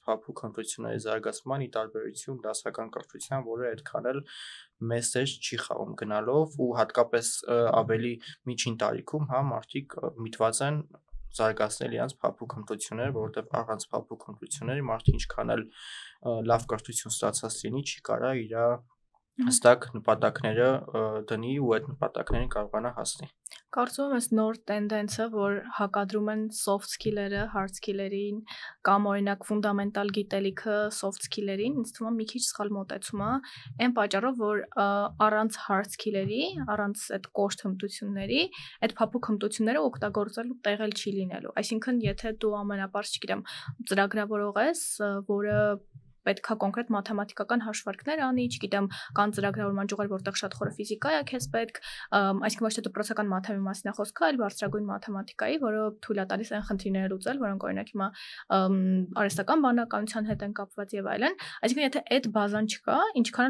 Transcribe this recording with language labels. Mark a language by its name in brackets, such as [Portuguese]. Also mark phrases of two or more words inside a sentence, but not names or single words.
[Armenian] փափուկ հմտությունների զարգացման ի տարբերություն դասական կրթության, որը այդքան էլ մեծ դեր չի խաղում գնալով ու հատկապես ավելի միջին տարիքում, հա, մարդիկ միտված են զարգացնել իրենց փափուկ հմտությունները, որովհետև առանց փափուկ հմտությունների մարդը ինչքան էլ լավ կրթություն ստացած լինի, չի կարա իր հստակ նպատակները դնի ու այդ նպատակներին կարողանա հասնել։ Կարծում եմ այս նոր տենդենսը, որ հակադրում են [English] soft skill-երը hard skill-երին [Armenian] կամ օրինակ ֆունդամենտալ գիտելիքը [English] soft skill-երին, [Armenian] ինձ թվում է մի քիչ սխալ մոտեցում է, այն պատճառով, որ առանց [English] hard skill-երի, [Armenian] առանց այդ կոշտ հմտությունների, այդ փափուկ հմտությունները օգտագործելու տեղ էլ չի լինելու։ Այսինքն, եթե դու ամենապարզ, չգիտեմ, ծրագրավորող ես, որը պետքա կոնկրետ մաթեմատիկական հաշվարկներ անի, չգիտեմ, կան ծրագրավորման ճյուղեր, որտեղ շատ խորը ֆիզիկա է քեզ պետք, այսինքն ոչ թե դպրոցական մաթեմատիկայի մասին է խոսքը, այլ բարձրագույն մաթեմատիկայի, որը թույլ է տալիս այն խնդիրները լուծել, որոնք օրինակ հիմա արհեստական բանականության հետ են կապված եւ այլն։ Այսինքն, եթե այդ բազան չկա, ինչքան